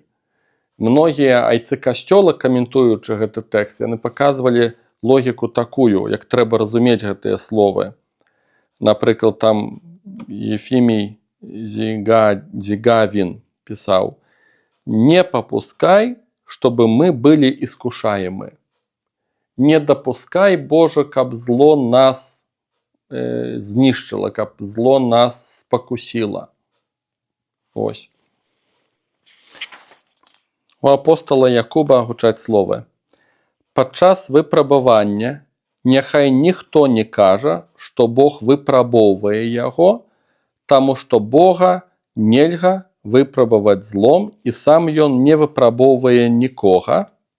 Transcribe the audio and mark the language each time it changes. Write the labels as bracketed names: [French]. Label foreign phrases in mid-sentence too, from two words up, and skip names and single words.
[Belarusian] Многія айцы касцёла, каментуючы гэты тэкст, яны паказвалі логіку такую, як трэба разумець гэтыя словы. Напрыклад, там Ефімій Зігавін пісаў: [Russian] «Не попускай, чтобы мы были искушаемы. Не допускай, Боже, [Belarusian] каб зло нас знішчыла, каб зло нас спакусіла». Ось. У апостола Якуба гучаць словы: «Падчас выпрабавання Няхай ніхто не кажа, што Бог выпрабоўвае яго, таму што Бога нельга выпрабаваць злом, і сам ён не выпрабоўвае нікога.